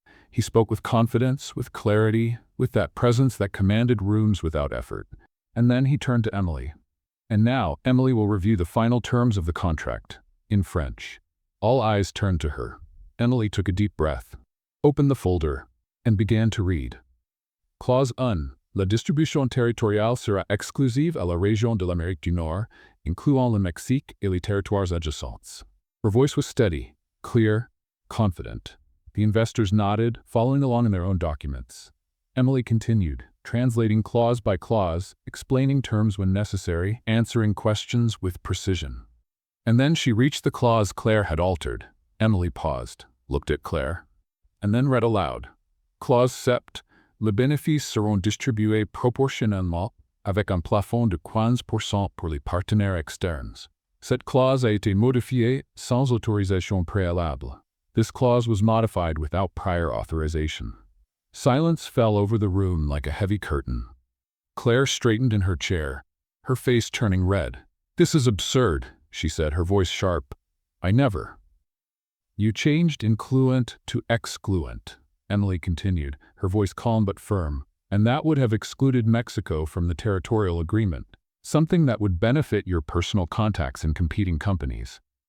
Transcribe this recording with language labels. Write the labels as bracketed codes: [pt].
[en] He spoke with confidence, with clarity, with that presence that commanded rooms without effort. And then he turned to Emily. "And now, Emily will review the final terms of the contract," in French. All eyes turned to her. Emily took a deep breath, opened the folder, and began to read. Clause 1. [fr] La distribution territoriale sera exclusive à la région de l'Amérique du Nord, incluant le Mexique et les territoires adjacents. [en] Her voice was steady, clear, confident. The investors nodded, following along in their own documents. Emily continued, translating clause by clause, explaining terms when necessary, answering questions with precision. And then she reached the clause Claire had altered. Emily paused, looked at Claire, and then read aloud. Clause 7. [fr] Les bénéfices seront distribués proportionnellement avec un plafond de 15% pour les partenaires externes. Cette clause a été modifiée sans autorisation préalable. [en] This clause was modified without prior authorization. Silence fell over the room like a heavy curtain. Claire straightened in her chair, her face turning red. "This is absurd," she said, her voice sharp. "I never." "You changed incluent to excluent," Emily continued, her voice calm but firm, "and that would have excluded Mexico from the territorial agreement, something that would benefit your personal contacts in competing companies."